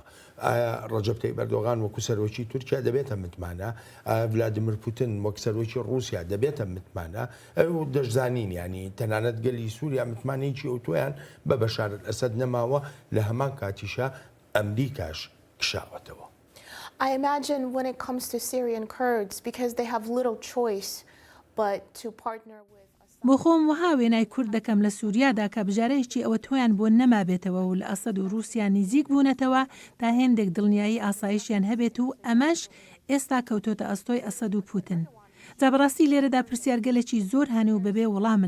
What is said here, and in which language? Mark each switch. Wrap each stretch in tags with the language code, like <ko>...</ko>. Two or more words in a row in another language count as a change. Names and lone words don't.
<ckb>ڕەجەب تەیب ئەردۆغان وەکو سەرۆکی تورکیا دەبێتە متمانە، ڤلادیمیر پوتین وەکو سەرۆکی رووسیا دەبێتە متمانە. ئەو دەشزانین ینی تەنانەت گەلی سووریا متمانەیەکی ئەوتۆیان بە بەشار ئەسەد نەماوە لە هەمان کاتیشە ئەمریکاش کشاوەتەوە.</ckb> <en>I imagine when it comes to Syrian Kurds because they have little choice but to partner with</en> <ckb>بۆ خۆم وها وێنای کورد دەکەم لە سووریادا کە بژارەیەکی ئەوە تۆیان بۆ نەمابێتەوە و لە ئەسەد و رووسیا نزیک بوونەتەوە تا هێندێک دڵنیایی ئاسایشیان هەبێت و ئەمەش ئێستا کەوتۆتە ئەستۆی ئەسەد و پوتن. جا بەڕاستی لێرەدا پرسیارگەلێکی زۆر هەنێ و بەبێ وەڵامن.</ckb>